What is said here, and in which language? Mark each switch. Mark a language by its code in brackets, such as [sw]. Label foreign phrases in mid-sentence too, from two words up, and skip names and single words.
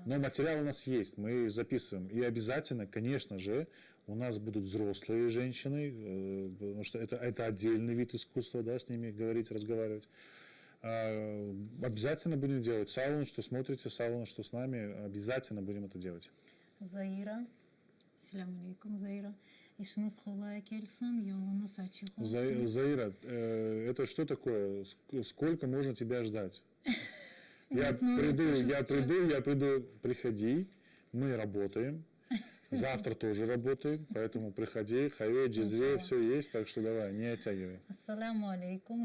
[ru] Но материал у нас есть, мы записываем. И обязательно, конечно же, у нас будут взрослые женщины, потому что это отдельный вид искусства, да, с ними говорить, разговаривать. Обязательно будем делать. Саун, что смотрите, Саун, что с нами, обязательно будем это делать. Заира. [ar] السلام عليكم, [ru] Заира. Заира, это что такое? Сколько можно тебя ждать? Я приду, приходи, мы работаем. Завтра тоже работаем, поэтому приходи, хаве, джизве, все есть, так что давай, не оттягивай. [ar] السلام عليكم.